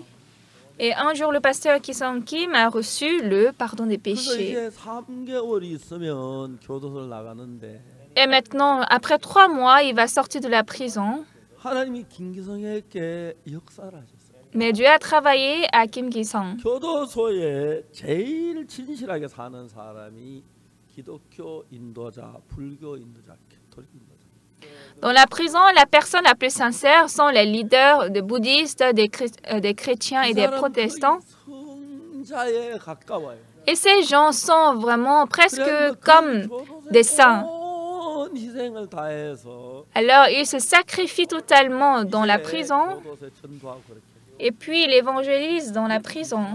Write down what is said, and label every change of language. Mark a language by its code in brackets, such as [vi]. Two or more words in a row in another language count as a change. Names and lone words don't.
[fr] Et un jour, le pasteur Ki-song Kim a reçu le pardon des péchés. Et maintenant, après 3 mois, il va sortir de la prison. Mais Dieu a travaillé à Kim Ki-song. [ko] 교도소에 제일 진실하게 사는 사람이 기독교 인도자, 불교 인도자, 가톨릭 인도자. [fr] Dans la prison, la personne la plus sincère sont les leaders des bouddhistes, des chrétiens et des protestants. Et ces gens sont vraiment presque comme des saints. Alors, ils se sacrifient totalement dans la prison et puis ils évangélisent dans la prison.